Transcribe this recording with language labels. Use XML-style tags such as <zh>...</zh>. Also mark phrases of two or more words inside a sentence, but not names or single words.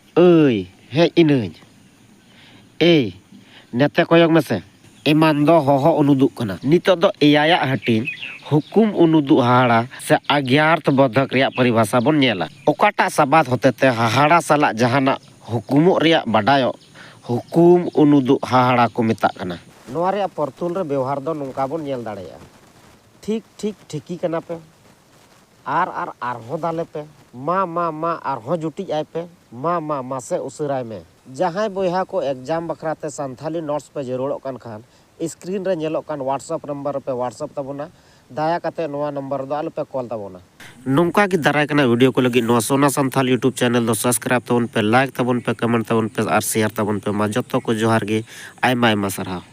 <sat>ơi hej inañ ए नेते कोयक में से एमान दो होहो उनुदुक कना नितो दो एयाया हटिन हुकुम उनुदु हाहाड़ा से अज्ञार्थ बोधक रिया परिभाषा बन नेला ओकाटा सबाद होतेते हाहाड़ा साला जहाना हुकुमो रिया बाडायो हुकुम उनुदु हाहाड़ा को मेताग कना नोआ रिया परतुल रे व्यवहार दो नोंका बन नेल दाड़ेया ठीक ठीक ठिकी कना पे आर हो दाले पे मा आर हो जुटी आय पे मा से उसराय में जहां बोहा को एग्जाम बखराते संथाली नोट्स पे जरूरत कान खान स्क्रीन रे नेलोक कान</sat> <en>WhatsApp number</en> <sat>पे व्हाट्सएप तबोना दाया काते नोआ नंबर दो आल पे कॉल तबोना नोंका की दाराय कना वीडियो को लगी नोआ सोना संथाल</sat> <en>YouTube channel</en> <sat>दो सब्सक्राइब तबन पे लाइक तबन पे कमेंट तबन पे और शेयर तबन पे मा जत्तो को जोहार गे आयमा आयमा सरहाव।</sat>